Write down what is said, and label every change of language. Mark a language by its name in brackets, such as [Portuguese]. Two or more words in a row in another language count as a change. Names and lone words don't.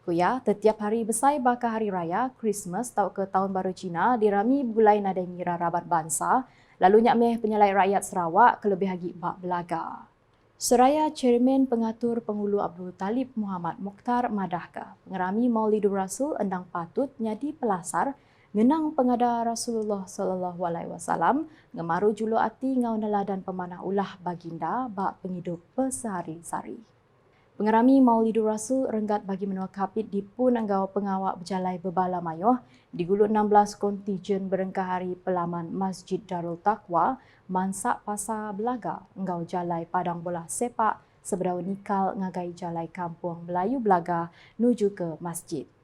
[Iban] Kuya setiap hari besai bakal hari raya Christmas tau ke tahun baru Cina dirami bulai nadai ngira rabat bangsa lalu nyakmeh penyelai rakyat Sarawak kelebih lagi bak Belaga. Seraya Chairman Pengatur Pengulu Abdul Talib Muhammad Mukhtar madahka, pengerami Maulidur Rasul endang patut nyadi pelasar ngenang pengada Rasulullah [Arabic] صلى الله عليه وسلم [Iban] ngemaru julu ati ngau neladan pemanah ulah baginda bak penghidup bersehari-hari. Pengerami Maulidur Rasul renggat bagi menua Kapit dipun enggau pengawak berjalai bebala mayuh di gulu 16 kontijen berengkah hari pelaman Masjid Darul Taqwa Mansak Pasar Belaga enggau jalai padang bola sepak seberau nikal ngagai jalai kampung Melayu Belaga nuju ke masjid.